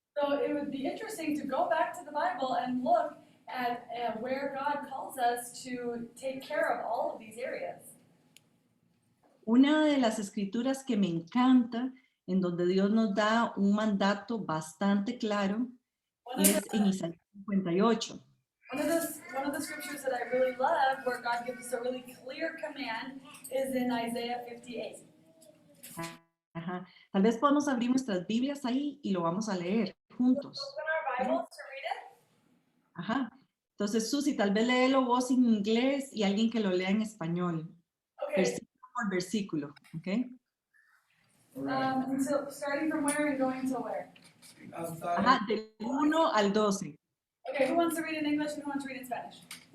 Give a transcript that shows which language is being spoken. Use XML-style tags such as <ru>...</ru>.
<en>So it would be interesting to go back to the Bible and look at where God calls us to take care of all of these areas.</en> <es>Una de las escrituras que me encanta, en donde Dios nos da un mandato bastante claro,</es> <en>One of</en> <es>es</es> <en>the,</en> <es>en Isaías 58.</es> <en>one of the scriptures that I really love, where God gives us a really clear command, is in Isaiah 58. Ajá.</en> <es>Tal vez podamos abrir nuestras Biblias ahí y lo vamos a leer juntos.</es> <en>Open our Bibles to read it. Ajá.</en> <es>Entonces, Susi, tal vez léelo vos en inglés y alguien que lo lea en español.</es> <en>Okay.</en> <es>Versículo por versículo, ¿ok?</es> <en>Until starting from where and going to where?</en> <es>Ajá, del 1 al 12.</es> <en>Okay, who wants to read in English and who wants to read in Spanish?</en>